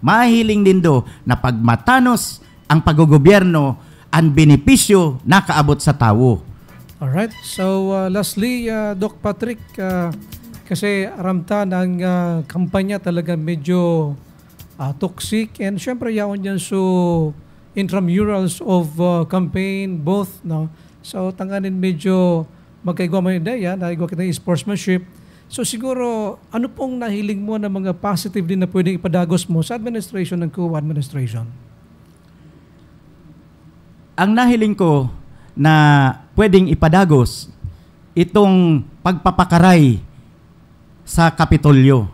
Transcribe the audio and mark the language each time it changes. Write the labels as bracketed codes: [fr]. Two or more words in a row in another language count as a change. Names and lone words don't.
[bik] Mahiling nindo na pagmatanos ang paggogobyerno, ang benepisyo nakaabot sa tao. Alright. So, lastly, Doc Patrick, kasi aramta ng kampanya talaga medyo toxic and syempre yaon dyan so [en] intramurals of campaign both, [bik] no? So, tanganin medyo magkaigwa mo yung ideya, naigwa kita yung sportsmanship. So, siguro, ano pong nahiling mo na mga positive din na pwedeng ipadagos mo sa administration ng COA administration? Ang nahiling ko na pwedeng ipadagos itong pagpapakaray sa Kapitolyo.